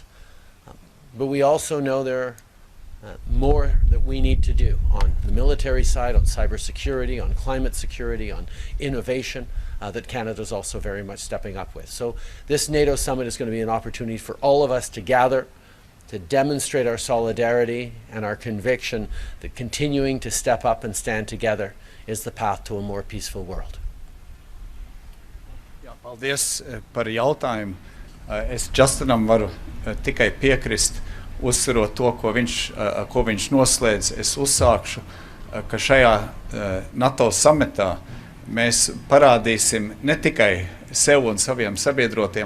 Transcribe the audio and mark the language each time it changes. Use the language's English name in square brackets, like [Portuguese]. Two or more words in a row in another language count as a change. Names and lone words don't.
[English] But we also know there are more that we need to do on the military side, on cybersecurity, on climate security, on innovation, that Canada is also very much stepping up with. So this NATO summit is going to be an opportunity for all of us to gather, to demonstrate our solidarity and our conviction that continuing to step up and stand together is the path to a more peaceful world. [Latvian] Jā, paldies par jautājumu. Es Justinam varu tikai piekrist, uzsverot to, ko viņš noslēdz. Es uzsākšu, ka šajā NATO samitā mēs parādīsim ne tikai sev un saviem sabiedrotiem